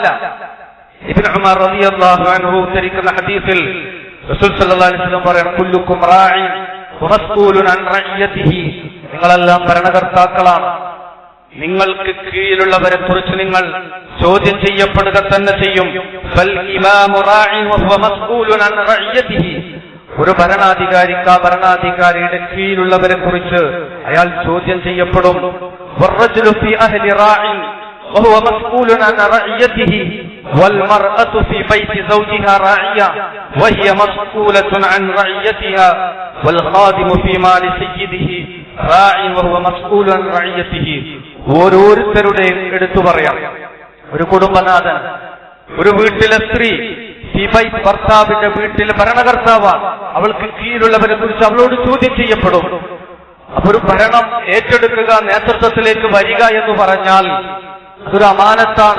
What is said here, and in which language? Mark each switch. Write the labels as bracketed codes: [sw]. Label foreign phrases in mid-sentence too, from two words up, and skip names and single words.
[ml] ഇബ്നു ഉമർ [ar] رضي الله عنه [ml] ഉദ്ധരിക്കുന്ന ഹദീസിൽ റസൂൽ [ar] صلى الله عليه وسلم [ml] പറയുന്നു, [ar] كلكم راع ومسؤول عن رعيته, [ml] നിങ്ങളെല്ലാം ഭരണകർത്താക്കളാണ്, നിങ്ങൾക്ക് കീഴിലുള്ളവരെ കുറിച്ച് നിങ്ങൾ ചോദ്യം ചെയ്യപ്പെടുക തന്നെ ചെയ്യും. [ar] بل الإمام راع وهو مسؤول عن رعيته, [ml] ഒരു ഭരണാധികാരിക്ക് ആ ഭരണാധികാരിയുടെ കീഴിലുള്ളവരെ കുറിച്ച് അയാൾ ചോദ്യം ചെയ്യപ്പെടും. [ar] والرجل في أهله راع وهو مسؤول عن رعيته والمرأة في بيت زوجها راعية وهي مسؤولة عن رعيتها والخادم في مال سيده راع وهو مسؤول عن رعيته. [ml] ഓരോരുത്തരുടെയും എടുത്തു പറയാം, ഒരു കുടുംബനാഥൻ, ഒരു വീട്ടിലെ സ്ത്രീ ഭർത്താവിന്റെ വീട്ടിലെ ഭരണകർത്താവാണ്, അവൾക്ക് കീഴിലുള്ളവരെ കുറിച്ച് അവളോട് ചോദ്യം ചെയ്യപ്പെടും. അപ്പൊ ഒരു ഭരണം ഏറ്റെടുക്കുക, നേതൃത്വത്തിലേക്ക് വരിക എന്ന് പറഞ്ഞാൽ അതൊരു അമാനത്താണ്.